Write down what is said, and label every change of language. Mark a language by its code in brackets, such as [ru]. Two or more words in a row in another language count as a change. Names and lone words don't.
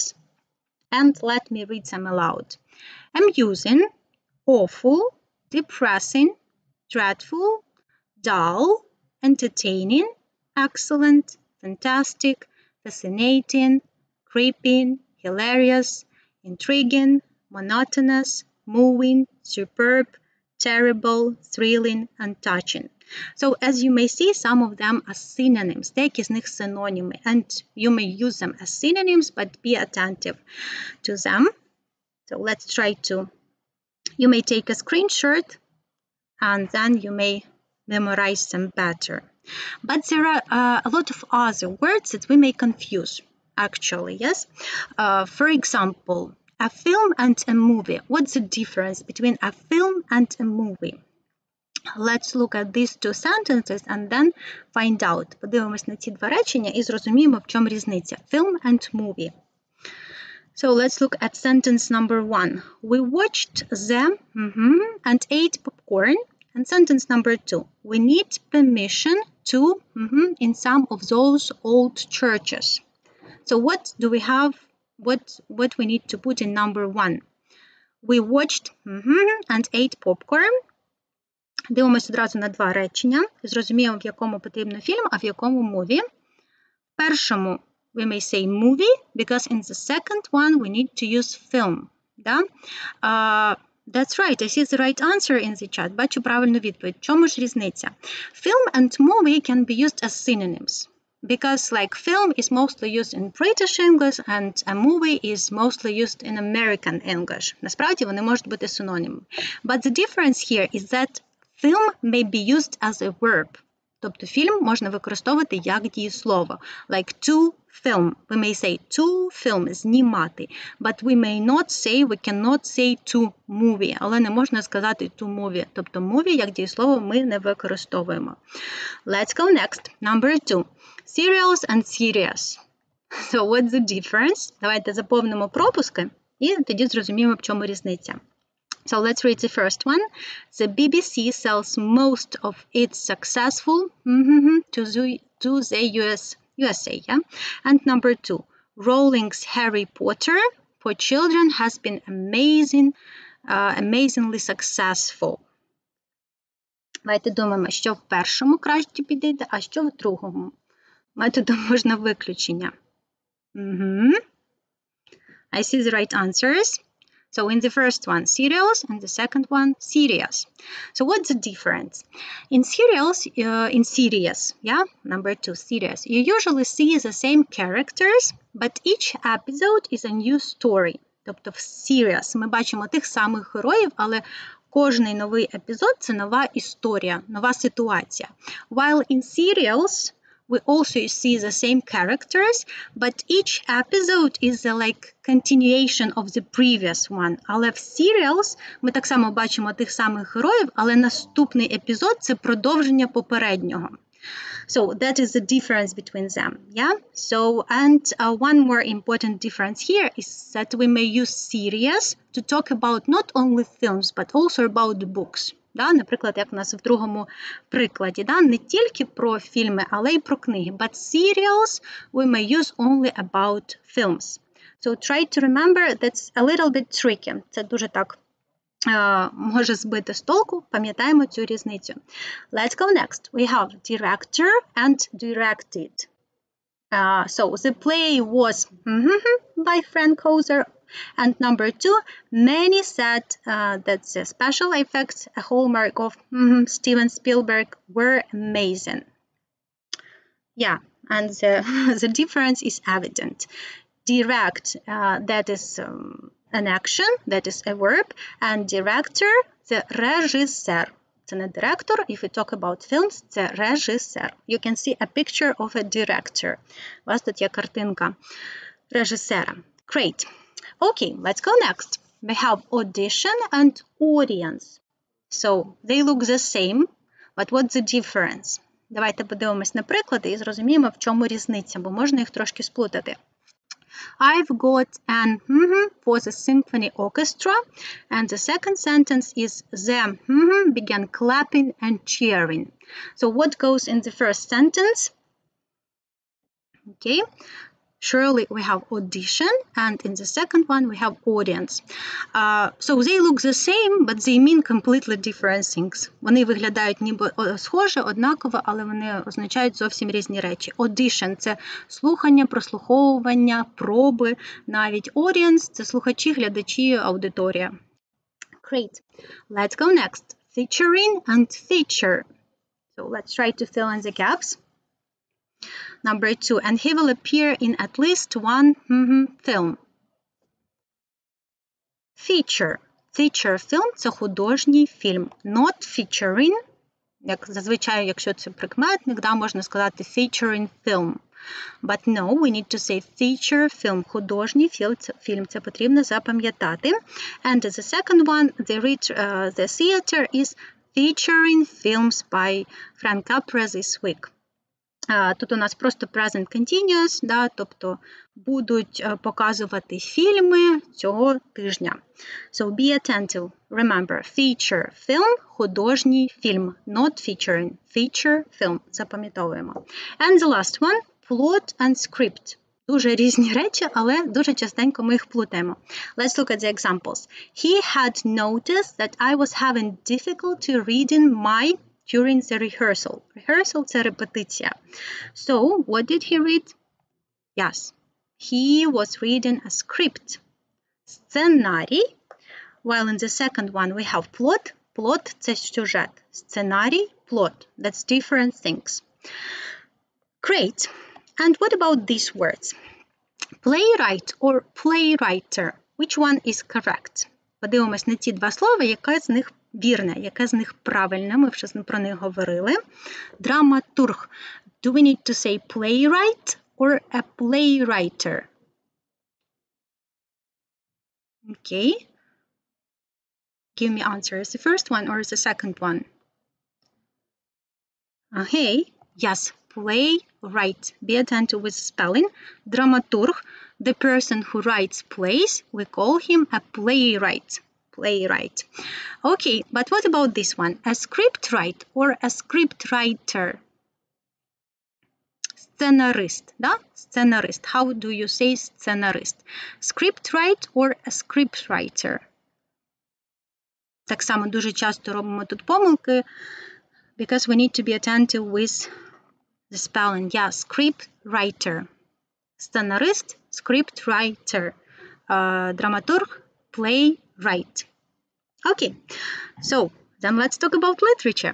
[en] And let me read them aloud. Amusing, awful, depressing, dreadful, dull, entertaining, excellent, fantastic, fascinating, creeping, hilarious, intriguing, monotonous, moving, superb, terrible, thrilling, and touching. So as you may see, some of them are synonyms. [uk] Деякі з них синоніми, [en] and you may use them as synonyms, but be attentive to them. So let's try to, you may take a screenshot, and then you may memorize them better. But there are a lot of other words that we may confuse, actually, yes? For example, a film and a movie. What's the difference between a film and a movie? Let's look at these two sentences and then find out. [uk] Подивимось на ці два речення і зрозуміємо, в чому різниця. [en] Film and movie. So let's look at sentence number 1. We watched them and ate popcorn. And sentence number 2. We need permission to in some of those old churches. So what do we have? What we need to put in number 1? We watched and ate popcorn. [uk] Дивимося одразу на два речення. Зрозуміємо, в якому потрібно фільм, а в якому мові. В першому [en] we may say movie, because in the second one we need to use film. Да? That's right, I see the right answer in the chat. [uk] Бачу правильну відповідь. В чому ж різниця? [en] Film and movie can be used as synonyms. Because like film is mostly used in British English and a movie is mostly used in American English. [uk] Насправді вони можуть бути синонімами. [en] But the difference here is that film may be used as a verb. [uk] Тобто фільм можна використовувати як дієслово. [en] Like to film. We may say to film, знімати. But we cannot say to movie. [uk] Але не можна сказати [en] to movie. [uk] Тобто movie як дієслово ми не використовуємо. [en] Let's go next. Number 2. Serials and serious. So what's the difference? [uk] Давайте заповнимо пропуски і тоді зрозуміємо, в чому різниця. [en] So let's read the first one. The BBC sells most of its successful to the USA. Yeah? And number 2, Rowling's Harry Potter for children has been amazingly successful. [uk] Давайте думаємо, що в першому краще підійде, а що в другому. Методом можна виключення. [en] I see the right answers. So in the first one, serials, and the second one, serious. So what's the difference? In serious, yeah, number 2, serious, you usually see the same characters, but each episode is a new story. [uk] Тобто в serious ми бачимо тих самих героїв, але кожний новий епізод – це нова історія, нова ситуація. [en] While in serials, we also see the same characters, but each episode is like continuation of the previous one. [uk] Але в serials ми так само бачимо тих самих героїв, але наступний епізод – це продовження попереднього. [en] So that is the difference between them, yeah? So, and one more important difference here is that we may use serious to talk about not only films, but also about books. [uk] Да? Наприклад, як у нас в другому прикладі. Да? Не тільки про фільми, але й про книги. [en] But serials we may use only about films. So try to remember, that's a little bit tricky. [uk] Це дуже так може збити з толку. Пам'ятаємо цю різницю. [en] Let's go next. We have director and directed. So the play was by Frank Ozer. And number 2, many said that the special effects, a hallmark of Steven Spielberg, were amazing. Yeah, and the difference is evident. Direct, that is an action, that is a verb, and director, the режисер. [uk] Це не директор. [en] If we talk about films, [uk] це режисер. [en] You can see a picture of a director. [uk] У вас тут є картинка режисера. [en] Great. Okay, let's go next. We have audition and audience. So, they look the same, but what's the difference? [uk] Давайте подивимось на приклади і зрозуміємо, в чому різниця, бо можна їх трошки сплутати. [en] I've got an for the symphony orchestra, and the second sentence is them began clapping and cheering. So what goes in the first sentence? Okay. Surely we have audition, and in the second one we have audience. So they look the same, but they mean completely different things. [uk] Вони виглядають ніби схоже, однаково, але вони означають зовсім різні речі. Audition – це слухання, прослуховування, проби, навіть audience – це слухачі, глядачі, аудиторія. [en] Great. Let's go next. Featuring and feature. So let's try to fill in the gaps. Number 2, and he will appear in at least one film. Feature. Feature film – це художній фільм. Not featuring, [uk] як зазвичай, якщо це прикметник, да, можна сказати [en] featuring film. But no, we need to say feature film. [uk] Художній фільм. Це потрібно запам'ятати. [en] And the second one, the theater is featuring films by Frank Capra this week. [uk] Тут у нас просто [en] present continuous, [uk] да, тобто будуть показувати фільми цього тижня. [en] So be attentive. Remember, feature – film, [uk] художній фільм, [en] not featuring, feature – film. [uk] Запам'ятовуємо. [en] And the last one – plot and script. [uk] Дуже різні речі, але дуже частенько ми їх плутаємо. [en] Let's look at the examples. He had noticed that I was having difficulty reading during the rehearsal. Rehearsal – [uk] це репетиція. [en] So, what did he read? Yes, he was reading a script. [uk] Сценарій. [en] While in the second one we have plot. Plot – [uk] це сюжет. Сценарій – [en] plot. That's different things. Great. And what about these words? Playwright or playwriter? Which one is correct? [uk] Подивимось на ці два слова, яке з них вірне, яке з них правильне. Ми вже про них говорили. Драматург. [en] Do we need to say playwright or a playwriter? Okay. Give me answers. The first one or the second one? Okay. Yes, playwright. Be attentive with spelling. Dramaturg, the person who writes plays, we call him a playwright. Playwright. Okay, but what about this one? A scriptwriter or a scriptwriter? [uk] Сценарист, да? Сценарист. [en] How do you say сценарист? Scriptwriter or a scriptwriter? [uk] Так само дуже часто робимо тут помилки, [en] because we need to be attentive with the spelling. Yeah, scriptwriter. Сценарист, scriptwriter. Dramaturg, playwright. Okay, so then let's talk about literature.